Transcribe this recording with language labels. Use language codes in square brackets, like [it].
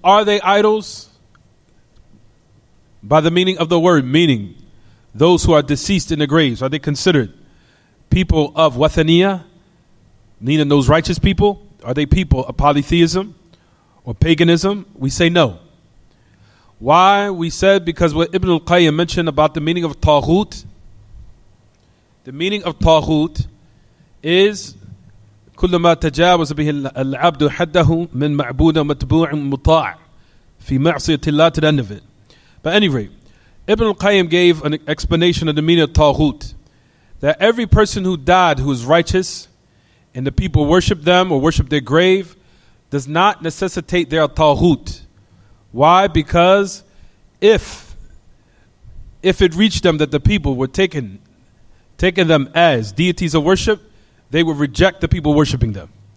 [en] Are they idols? By the meaning of the word, meaning those who are deceased in the graves, are they considered people of Wathaniyah, meaning those righteous people? Are they people of polytheism or paganism? We say no. Why? We said because what Ibn al-Qayyim mentioned about the meaning of Tawheed. The meaning of Tawheed is [ar] كل ما تجاوز به العبد حده من معبود متبوع مطاع في معصية الله, [en] to the end of it. But at any rate, Ibn al-Qayyim gave an explanation of the meaning of Tawheed, that every person who died who is righteous and the people worship them or worship their grave does not necessitate their Tawheed. Why? Because if it reached them that the people were taking them as deities of worship, they would reject the people worshiping them.